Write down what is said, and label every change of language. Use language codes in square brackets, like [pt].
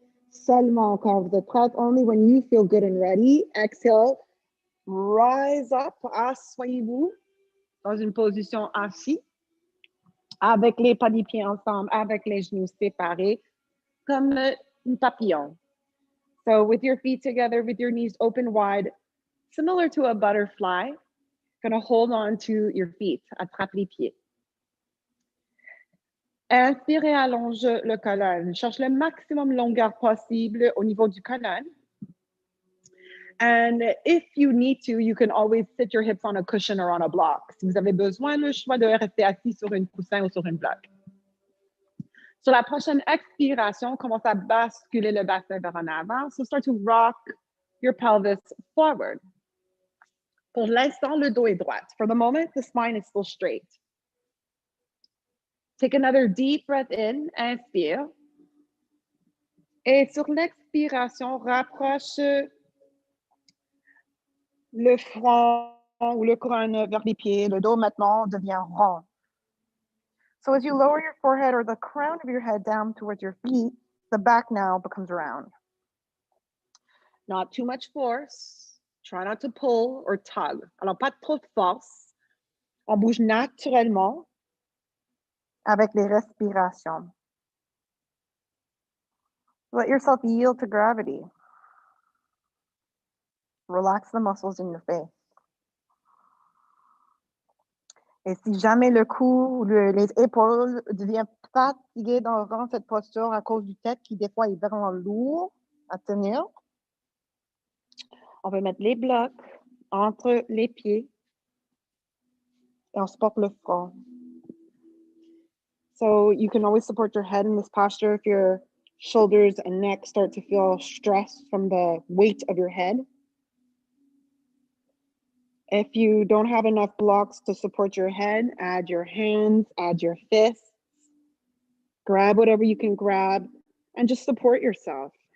[fr] Seulement quand vous êtes prête, [en] only when you feel good and ready. Exhale. Rise up. [fr] Asseyez-vous dans une position assise avec les pas des pieds ensemble, avec les genoux séparés, comme un papillon. [en] So with your feet together, with your knees open wide, similar to a butterfly, gonna hold on to your feet, [fr] attrape les pieds. Inspirez, allonge le colonne. Cherche le maximum de longueur possible au niveau du colonne. [en] And if you need to, you can always sit your hips on a cushion or on a block. [fr] Si vous avez besoin, le choix de rester assis sur un coussin ou sur une bloc. Sur la prochaine expiration, commence à basculer le bassin vers en avant. [en] So start to rock your pelvis forward. [fr] Pour l'instant, le dos est droit. [en] For the moment, the spine is still straight. Take another deep breath in, inspire. [fr] Et sur l'expiration, rapproche le front ou le crâne vers les pieds. Le dos maintenant devient rond. [en] So as you lower your forehead or the crown of your head down towards your feet, the back now becomes round. Not too much force. Try not to pull or tug. [fr] Alors, pas trop de force. On bouge naturellement avec les respirations. [en] Let yourself yield to gravity. Relax the muscles in your face. [fr] Et si jamais le cou ou les épaules deviennent fatiguées dans cette posture à cause du tête qui des fois est vraiment lourd à tenir, on va mettre les blocs entre les pieds et on supporte le front. [en] So you can always support your head in this posture if your shoulders and neck start to feel stressed from the weight of your head. If you don't have enough blocks to support your head, add your hands, add your fists, grab whatever you can grab, and just support yourself.